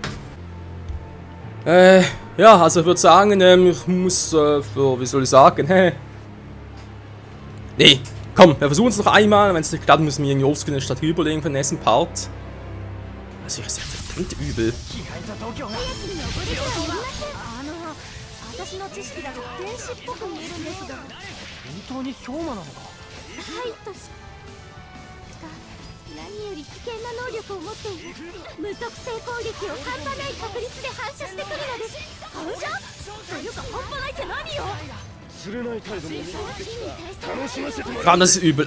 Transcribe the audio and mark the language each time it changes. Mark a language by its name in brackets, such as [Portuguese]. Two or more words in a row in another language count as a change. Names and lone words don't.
[German] Ja, also ich würde sagen, ich muss, wie soll ich sagen, nee, komm, wir versuchen es noch einmal. Wenn es nicht klappt, müssen wir irgendwie offscreen statt überlegen für den nächsten Part. Also ich ist ja verdammt übel. [Japanese] 私の知識だと天使っぽく見えるんですが。本当に氷魔なのか。はいとしか何より危険な能力を持っています。無属性攻撃を半端ない確率で反射してくるのです。反射というか半端ないって何よ。釣れない態度も楽しませてもらう。 [German] Gerade das ist übel.